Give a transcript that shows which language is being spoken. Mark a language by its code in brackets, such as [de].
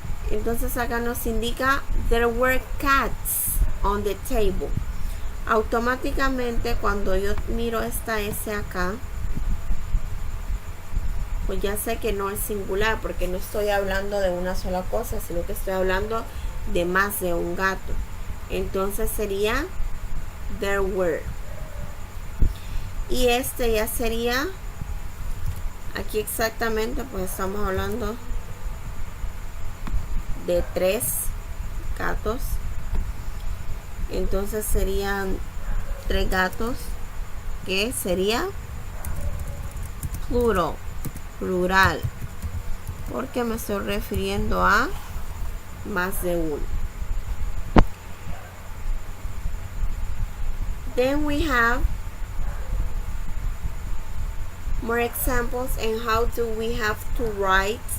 [es] Entonces acá nos indica [en] there were cats on the table. [es] Automáticamente cuando yo miro esta S acá, pues ya sé que no es singular porque no estoy hablando de una sola cosa, sino que estoy hablando de más de un gato. Entonces sería [en] there were. [es] Y este ya sería, aquí exactamente, pues estamos hablando de 3 gatos. Entonces serían 3 gatos, que sería plural. Plural, porque me estoy refiriendo a más de uno. [en] Then we have more examples and how do we have to write.